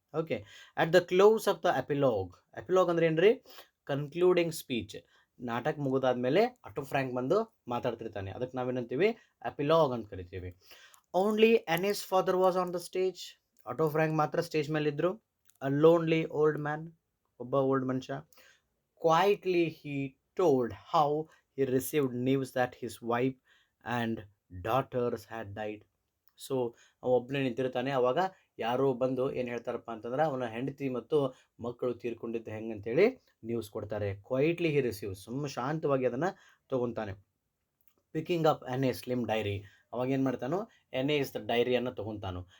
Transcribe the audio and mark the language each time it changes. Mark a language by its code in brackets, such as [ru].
[en] okay, at the close of the epilogue [kn] ಅಂದ್ರೆ ಏನ್ರಿ? [en] Concluding speech. [kn] ನಾಟಕ ಮುಗಿದಾದ್ಮೇಲೆ ಅಟೋ ಫ್ರ್ಯಾಂಕ್ ಬಂದು ಮಾತಾಡ್ತಿರ್ತಾನೆ, ಅದಕ್ಕೆ ನಾವೇನಂತೀವಿ? ಎಪಿಲಾಗ್ ಅಂತ ಕರಿತೀವಿ. [en] Only Anne's father was on the stage. [kn] Auto frank ಮಾತ್ರ ಸ್ಟೇಜ್ ಮೇಲಿದ್ದರು. [en] a lonely old man, [kn] ಒಬ್ಬ ಓಲ್ಡ್ ಮನುಷ್ಯ. [en] Quietly he told how he received news that his wife and daughters had died. [kn] So ಒಬ್ಬನೇ ನಿಂತಿರ್ತಾನೆ, ಅವಾಗ ಯಾರೋ ಬಂದು ಏನು ಹೇಳ್ತಾರಪ್ಪ ಅಂತಂದ್ರೆ, ಅವನ ಹೆಂಡತಿ ಮತ್ತು ಮಕ್ಕಳು ತೀರ್ಕೊಂಡಿದ್ದು ಹೆಂಗಂತೇಳಿ ನ್ಯೂಸ್ ಕೊಡ್ತಾರೆ. [en] quietly he receive, [kn] ಶಾಂತವಾಗಿ ಅದನ್ನು ತೊಗೊತಾನೆ. [en] picking up an a slim diary, [kn] ಅವಾಗ ಏನು ಮಾಡ್ತಾನೋ, ಎನ್ ಎ ಇಸ್ ದ ಡೈರಿಯನ್ನು ತೊಗೊತಾನು.